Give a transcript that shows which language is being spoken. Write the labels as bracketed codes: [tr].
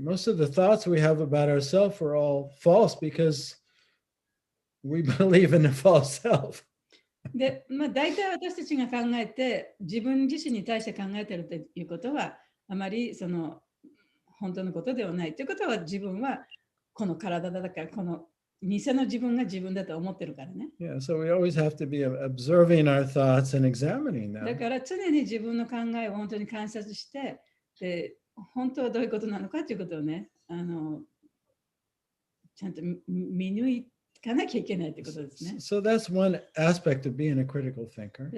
[en] Most of the thoughts we have about ourselves are all false because we believe in a false self. [ja] で、大体私たちが考えて、自分自身に対して考えているということは、あまりその本当のことではないということは、自分はこの体だから、この偽の自分が自分だと思ってるからね。 [en] Yeah, so we always have to be observing our thoughts and examining [ja] だ [en] them. [ja] から常に自分の考えを本当に観察して、で本当はどういうことなのかということをね、ちゃんと見抜かなきゃいけないということですね。 [en] So that's one aspect of being a critical thinker.